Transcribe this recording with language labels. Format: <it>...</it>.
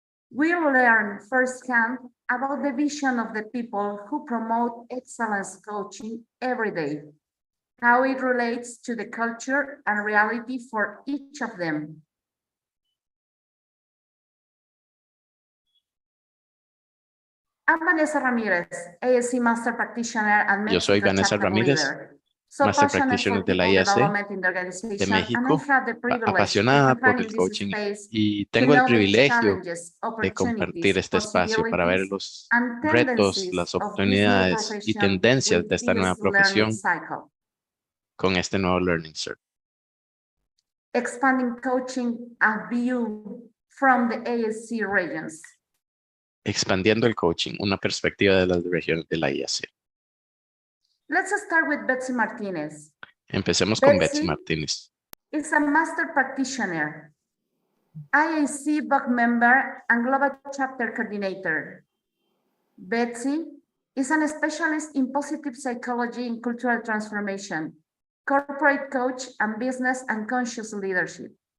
<en>We'll learn firsthand about the vision of the people who promote excellence coaching every day, how it relates to the culture and reality for each of them. I'm Vanessa Ramírez, IAC Master Practitioner and</en> <es>Yo soy Vanessa Ramírez, Master Practitioner de la IAC de México, apasionada por el coaching y tengo el privilegio de compartir este espacio para ver los retos, las oportunidades y tendencias de esta nueva profesión con este nuevo Learning Circle.</es> <en>Expanding coaching a view from the IAC regions.</en> <es>Expandiendo el coaching, una perspectiva de las regiones de la IAC.</es> <en>Let's start with Betsy Martinez.</en> <es>Empecemos con Betsy Martínez.</es> <en>Is a master practitioner, IAC board member and global chapter coordinator. Betsy is a specialist in positive psychology and cultural transformation, corporate coach, and business and conscious leadership.</en>